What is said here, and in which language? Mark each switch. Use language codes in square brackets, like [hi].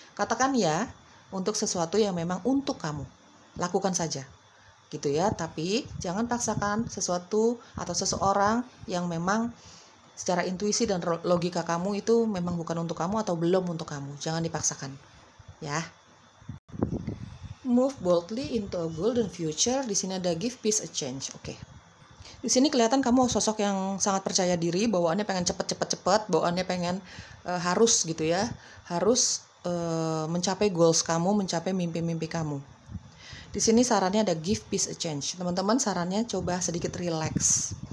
[id] Katakan ya untuk sesuatu yang memang untuk kamu, lakukan saja gitu ya. Tapi jangan paksakan sesuatu atau seseorang yang memang secara intuisi dan logika kamu itu memang bukan untuk kamu atau belum untuk kamu. Jangan dipaksakan ya. [en] Move boldly into a golden future. [id] Di sini ada [en] give peace a change. [id] Oke. Di sini kelihatan kamu sosok yang sangat percaya diri, bawaannya pengen cepet, bawaannya pengen harus gitu ya, harus mencapai goals kamu, mencapai mimpi-mimpi kamu. Di sini sarannya ada [en] give peace a change. [id] Teman-teman, sarannya coba sedikit relax.